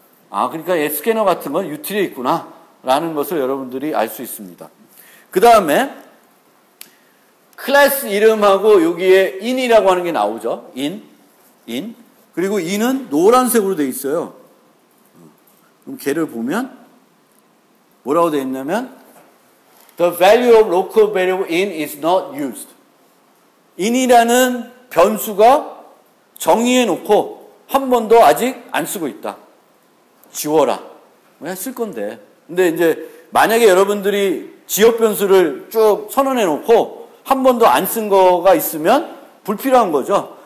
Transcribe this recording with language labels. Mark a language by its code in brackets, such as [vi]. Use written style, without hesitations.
[ko] 아, 그러니까 얘 스캐너 같은 건 util에 있구나 라는 것을 여러분들이 알 수 있습니다. 그 다음에 클래스 이름하고 여기에 in이라고 하는 게 나오죠. in. 그리고 in은 노란색으로 되어 있어요. 그럼 걔를 보면 뭐라고 되어 있냐면 [en] The value of local variable in is not used. [ko] in이라는 변수가 정의해 놓고 한 번도 아직 안 쓰고 있다. 지워라. 그냥 쓸 건데. 근데 이제 만약에 여러분들이 지역 변수를 쭉 선언해 놓고 한 번도 안 쓴 거가 있으면 불필요한 거죠.